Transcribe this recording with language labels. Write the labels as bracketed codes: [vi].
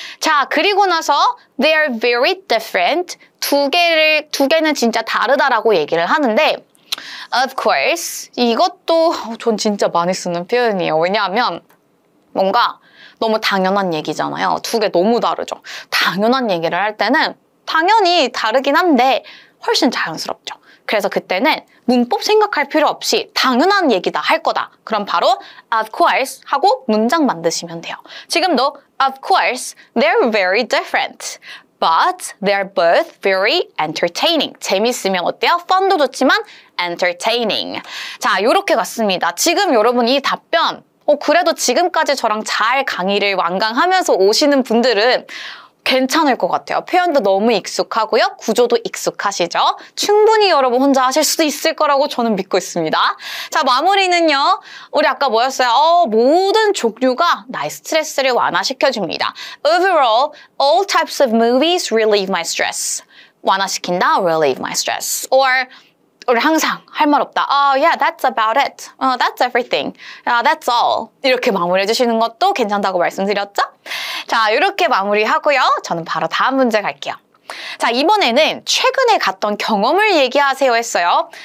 [ko] 자, 그리고 나서 [en] they are very different. [ko] 두 개는 진짜 다르다라고 얘기를 하는데 [en] of course [ko] 이것도 전 진짜 많이 쓰는 표현이에요. 왜냐하면 뭔가 너무 당연한 얘기잖아요. 두 개 너무 다르죠. 당연한 얘기를 할 때는 당연히 다르긴 한데 훨씬 자연스럽죠. 그래서 그때는 문법 생각할 필요 없이 당연한 얘기다 할 거다. 그럼 바로 of course 하고 문장 만드시면 돼요. 지금도 [en] of course they're very different. But they're both very entertaining. [ko] 재밌으면 어때요? fun도 좋지만 entertaining. 자, 요렇게 갔습니다. 지금 여러분 이 답변 그래도 지금까지 저랑 잘 강의를 완강하면서 오시는 분들은 괜찮을 것 같아요. 표현도 너무 익숙하고요. 구조도 익숙하시죠? 충분히 여러분 혼자 하실 수도 있을 거라고 저는 믿고 있습니다. 자, 마무리는요. 우리 아까 뭐였어요? 모든 종류가 나의 스트레스를 완화시켜줍니다. [en] Overall, all types of movies relieve my stress. [ko] 완화시킨다, [en] relieve my stress. [ko] Or 우리 항상 할 말 없다. [en] Yeah, that's about it. That's everything. That's all. [ko] 이렇게 마무리해 주시는 것도 괜찮다고 말씀드렸죠? 자, 이렇게 마무리하고요. 저는 바로 다음 문제 갈게요. 자, 이번에는 최근에 갔던 경험을 얘기하세요 했어요.